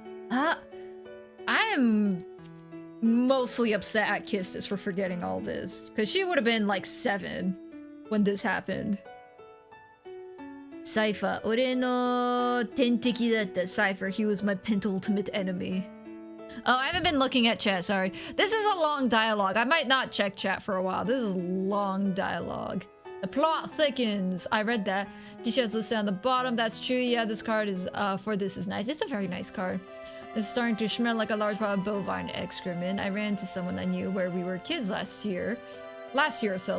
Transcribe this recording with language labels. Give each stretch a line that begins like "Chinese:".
English: I am mostly upset at Kistis for forgetting all this. Because she would have been like 7 when this happened.
Japanese: Cypher, 俺の天敵だった。
English: Cypher, he was my penultimate enemy. Oh, I haven't been looking at chat, sorry. This is a long dialogue. I might not check chat for a while. This is long dialogue. The plot thickens. I read that. T-shirts listed on the bottom. That's true. Yeah, this card is for this is nice. It's a very nice card. It's starting to smell like a large pile of bovine excrement. I ran into someone I knew where we were kids last year or so.